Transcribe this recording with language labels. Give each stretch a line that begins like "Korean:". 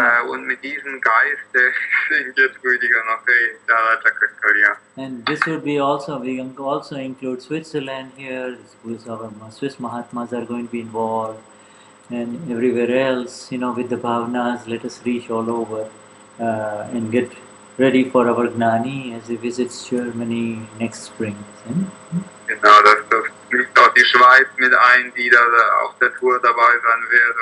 German: Und mit diesem Geiste singt jetzt Ruediger noch Hey Dada Jag Kalyan.
English: And this would be also, we can also include Switzerland here, because our Swiss Mahatmas are going to be involved, and everywhere else, with the bhavnas, let us reach all over and get ready for our Gnani as he visits Germany next spring.
German: Genau, das liegt auch die Schweiz mit ein, die da auf der Tour dabei sein wird.